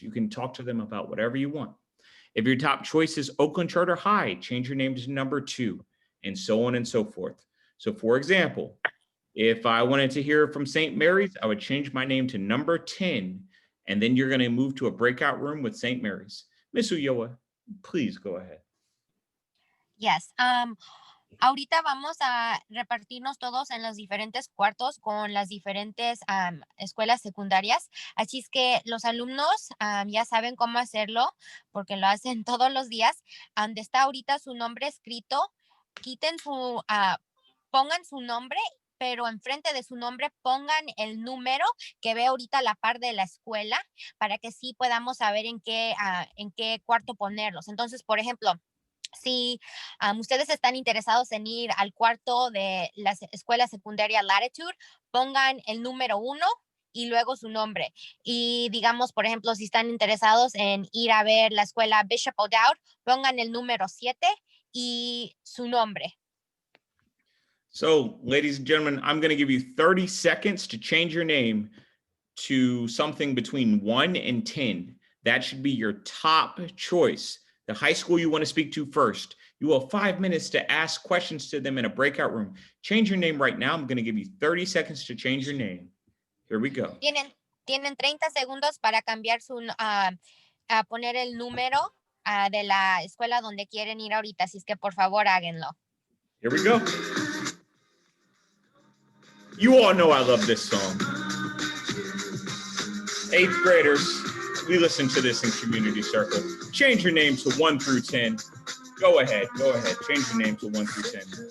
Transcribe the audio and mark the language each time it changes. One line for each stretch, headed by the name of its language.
English: You can talk to them about whatever you want. If your top choice is Oakland Charter High, change your name to number 2, and so on and so forth. So for example, if I wanted to hear from St. Mary's, I would change my name to number 10, and then you're going to move to a breakout room with St. Mary's. Ms. Ulloa, please go ahead. Yes.
Spanish: Ahorita vamos a repartirnos todos en los diferentes cuartos con las diferentes escuelas secundarias. Así es que los alumnos ya saben cómo hacerlo porque lo hacen todos los días. Donde está ahorita su nombre escrito, quiten pongan su nombre, pero enfrente de su nombre pongan el número que ve ahorita a la par de la escuela para que sí podamos saber en qué cuarto ponerlos. Entonces, por ejemplo, si ustedes están interesados en ir al cuarto de la escuela secundaria Latitude, pongan el número 1 y luego su nombre. Y digamos, por ejemplo, si están interesados en ir a ver la escuela Bishop O'Dowd, pongan el número 7 y su nombre.
English: So, ladies and gentlemen, I'm going to give you 30 seconds to change your name to something between 1 and 10. That should be your top choice. The high school you want to speak to first. You will have 5 minutes to ask questions to them in a breakout room. Change your name right now. I'm going to give you 30 seconds to change your name. Here we go.
Spanish: Tienen 30 segundos para cambiar a poner el número de la escuela donde quieren ir ahorita. Así es que por favor háganlo.
English: Here we go. You all know I love this song. 8th graders, we listen to this in Community Circle. Change your name to 1 through 10. Go ahead. Change your name to 1 through 10.